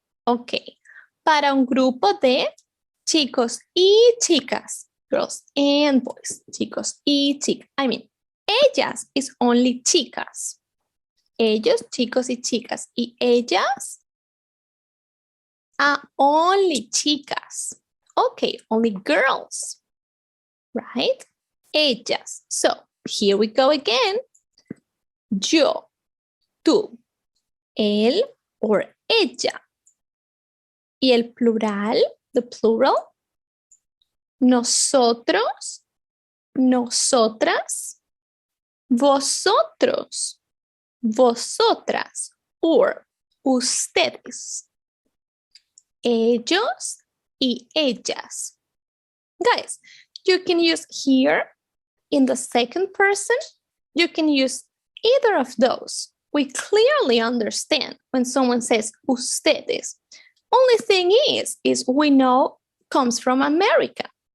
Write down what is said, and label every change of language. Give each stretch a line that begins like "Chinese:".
Spanish: Ok. Para un grupo de chicos y chicas.
English: girls and boys,
Spanish: chicos y chicas.
English: I mean, ellas is only chicas.
Spanish: Ellos, chicos y chicas. Y ellas
English: are only
Spanish: chicas.
English: Okay, only girls, right? Ellas. So, here we go again.
Spanish: Yo, tú, él
English: or ella.
Spanish: Y el plural,
English: the plural,
Spanish: nosotros, nosotras, vosotros, vosotras, or ustedes, ellos y ellas.
English: Guys, you can use here in the second person, you can use either of those. We clearly understand when someone says ustedes. Only thing is we know comes from America.